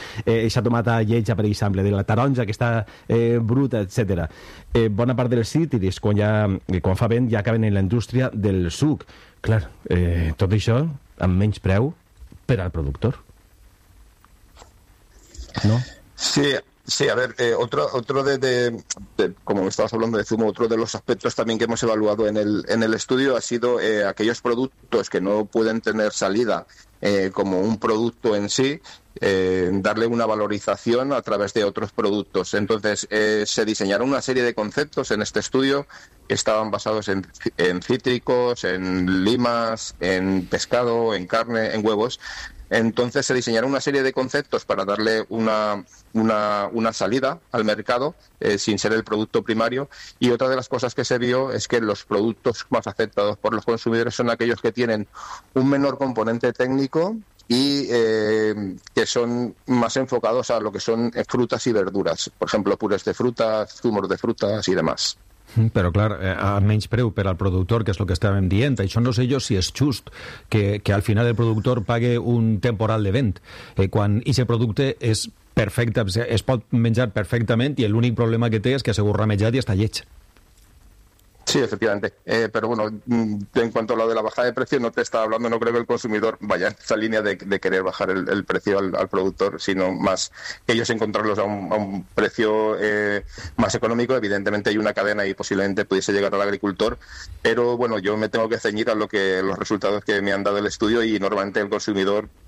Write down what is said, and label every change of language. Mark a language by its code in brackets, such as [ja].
[ca] Eixa tomata lleig, per exemple, de la taronja, que està bruta, etc. Bona part dels cítrics, quan fa vent, ja acaben en la indústria del suc. Clar, tot això amb menys preu per al productor. No? Sí. [es] Sí, a ver, otro de como estabas hablando de zumo, otro de los aspectos también que hemos evaluado en el estudio ha sido aquellos productos que no pueden tener salida como un producto en sí, darle una valorización a través de otros productos. Entonces, se diseñaron una serie de conceptos en este estudio que estaban basados en cítricos, en limas, en pescado, en carne, en huevos. Entonces se diseñaron una serie de conceptos para darle una salida al mercado sin ser el producto primario, y otra de las cosas que se vio es que los productos más aceptados por los consumidores son aquellos que tienen un menor componente técnico y que son más enfocados a lo que son frutas y verduras, por ejemplo, purés de frutas, zumos de frutas y demás. [ca] Però clar, a menys preu per al productor, que és el que estàvem dient. Això no sé jo si és just que al final el productor pague un temporal de vent, quan aquest producte és perfecte, es pot menjar perfectament i l'únic problema que té és que s'ha ramejat i està lleig. [es] Sí, efectivamente. Pero bueno, en cuanto a lo de la bajada de precio, no te estaba hablando, no creo que el consumidor vaya en esa línea de querer bajar el precio al productor, sino más ellos encontrarlos a un precio más económico. Evidentemente hay una cadena y posiblemente pudiese llegar al agricultor, pero bueno, yo me tengo que ceñir a lo que los resultados que me han dado el estudio, y normalmente el consumidor...